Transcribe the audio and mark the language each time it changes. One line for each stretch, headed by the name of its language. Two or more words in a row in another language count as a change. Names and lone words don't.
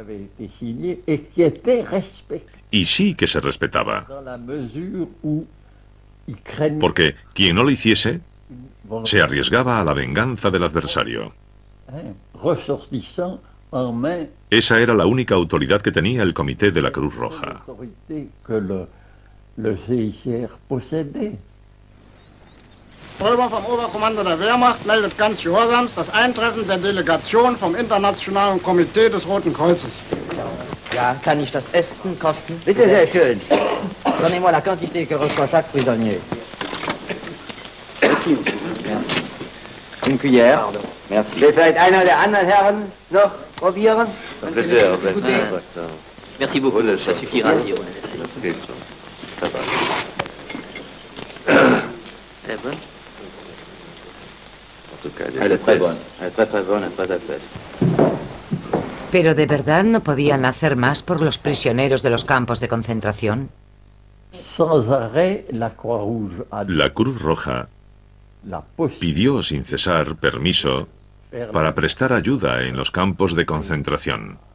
Spanish: Y sí que se respetaba. Porque quien no lo hiciese se arriesgaba a la venganza del adversario. Esa era la única autoridad que tenía el Comité de la Cruz Roja.
German: Pulver vom Oberkommando der Wehrmacht meldet ganz gehorsams das Eintreffen der Delegation vom Internationalen Komitee des Roten Kreuzes. Ja, kann ich das Essen kosten? Bitte, sehr schön.
French: Donnez-moi la quantité que reçoit chaque prisonnier. Merci. Une cuillère. Merci.
German: Will vielleicht einer der anderen Herren noch probieren?
French: Merci beaucoup. Ça suffira si on est Sehr bon. Elle est très bonne. Elle est très bonne, très appréciée.
Spanish: ¿Pero de verdad no podían hacer más por los prisioneros de los campos de concentración? La Cruz Roja pidió sin cesar permiso para prestar ayuda en los campos de concentración.